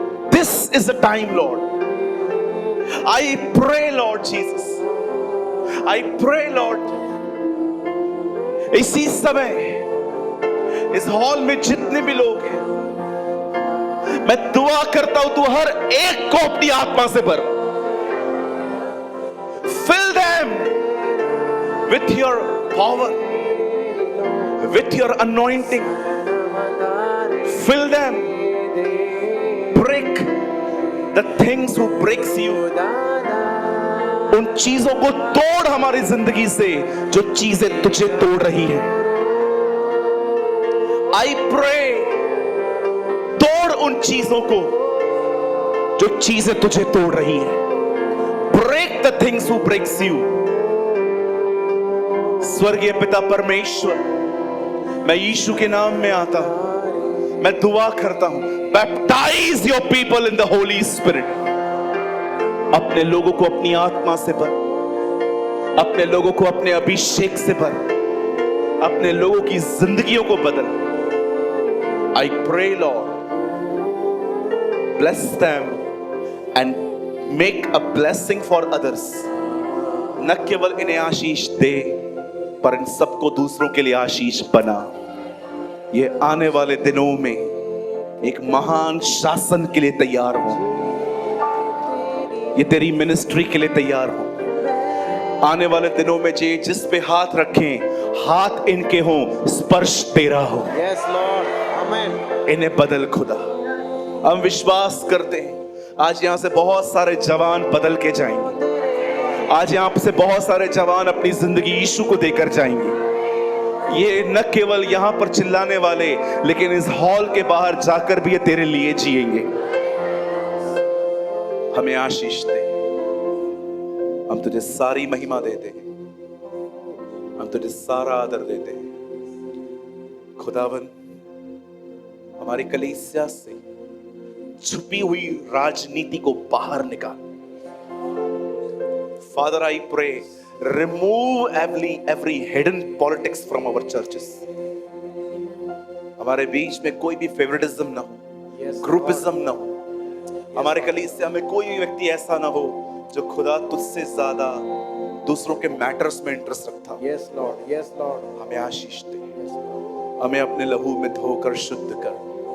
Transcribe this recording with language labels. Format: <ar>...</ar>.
<en>This is the time lord. I pray lord Jesus, I pray lord,</en> <hi>इसी समय इस hall में जितने भी लोग हैं, मैं दुआ करता हूं तू हर एक को अपनी आत्मा से भर।</hi> <en>Fill them with your power, with your anointing. Fill them. Break the things who breaks you.</en> <hi>उन चीजों को तोड़ हमारी जिंदगी से जो चीजें तुझे तोड़ रही है।</hi> <en>I pray,</en> <hi>तोड़ उन चीजों को जो चीजें तुझे तोड़ रही है।</hi> <en>Break the things who breaks you.</en> <hi>स्वर्गीय पिता परमेश्वर, मैं यीशु के नाम में आता हूं, मैं दुआ करता हूं,</hi> <en>Baptise your people in the holy spirit.</en> <hi>अपने लोगों को अपनी आत्मा से भर, अपने लोगों को अपने अभिषेक से भर, अपने लोगों की जिंदगियों को बदल।</hi> <en>I pray Lord, bless them and make a blessing for others.</en> <hi>न केवल इन्हें आशीष दे, पर इन सबको दूसरों के लिए आशीष बना। ये आने वाले दिनों में एक महान शासन के लिए तैयार हो, ये तेरी मिनिस्ट्री के लिए तैयार हो। आने वाले दिनों में जिस पे हाथ रखें, हाथ इनके हों, स्पर्श तेरा हो।</hi> <en>Yes, Lord. Amen.</en> <hi>इन्हें बदल खुदा। हम विश्वास करते हैं आज यहां से बहुत सारे जवान बदल के जाएंगे। आज यहां से बहुत सारे जवान अपनी जिंदगी यीशु को देकर जाएंगे। ये न केवल यहां पर चिल्लाने वाले, लेकिन इस हॉल के बाहर जाकर भी ये तेरे लिए जिएंगे। हमें आशीष दे। हम तुझे सारी महिमा देते हैं, हम तुझे सारा आदर देते हैं। खुदावन, हमारी कलीसिया से छुपी हुई राजनीति को बाहर निकाल।</hi> <en>Father, I pray, remove every hidden politics from our churches.</en> <hi>हमारे बीच में कोई भी फेवरेटिज्म ना हो, ग्रुपिज्म ना हो। हमारे कलीसिया में कोई भी व्यक्ति ऐसा ना हो जो खुदा तुझसे ज्यादा दूसरों के मैटर्स में इंटरेस्ट रखता।</hi> <en>Yes, Lord. Yes, Lord.</en> <hi>हमें आशीष दे, हमें अपने लहू में धोकर शुद्ध कर।</hi>